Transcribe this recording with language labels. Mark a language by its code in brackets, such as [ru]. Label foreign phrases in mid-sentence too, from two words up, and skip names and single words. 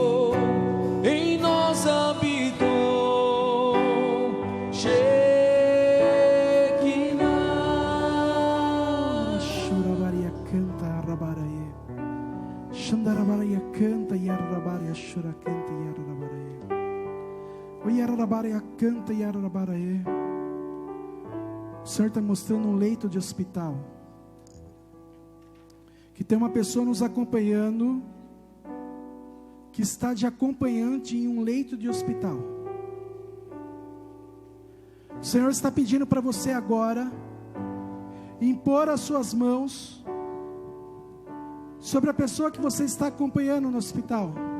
[pt] Canta e arrabaria, chora, canta e arrabaria. Oi, arrabaria, canta e arrabaria. O Senhor está mostrando um leito de hospital, que tem uma pessoa nos acompanhando, que está de acompanhante em um leito de hospital. O Senhor está pedindo para você agora impor as suas mãos sobre a pessoa que você está acompanhando no hospital,